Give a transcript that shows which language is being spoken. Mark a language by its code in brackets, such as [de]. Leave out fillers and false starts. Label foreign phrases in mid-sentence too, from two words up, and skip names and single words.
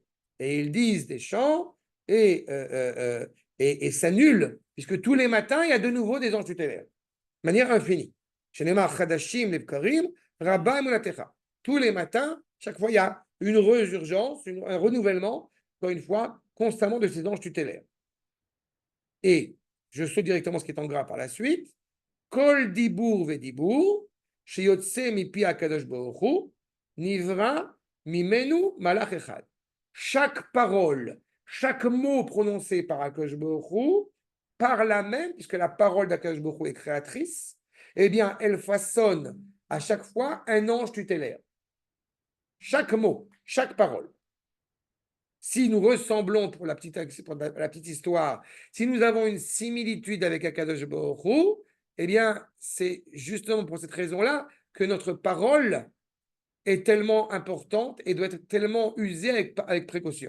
[fr] Et ils disent des chants et s'annulent, puisque tous les matins, il y a de nouveau des anges tutélaires. De manière infinie. Tous les matins, chaque fois, il y a une résurgence, un renouvellement, encore une fois, constamment de ces anges tutélaires. Et je saute directement ce qui est en gras par la suite. [he] כל דיבור ודיבור שיוצא מפי הקדוש ברוך הוא נברא ממנו מלאך אחד. [fr] Chaque parole, chaque mot prononcé par Akadosh Baruch Hu, par la même, puisque la parole d'Akadosh Baruch Hu est créatrice, eh bien, elle façonne à chaque fois un ange tutélaire. Chaque mot, chaque parole. Si nous ressemblons, pour la petite histoire, si nous avons une similitude avec Akadosh Baruch Hu, eh bien, c'est justement pour cette raison-là que notre parole est tellement importante et doit être tellement usée avec précaution.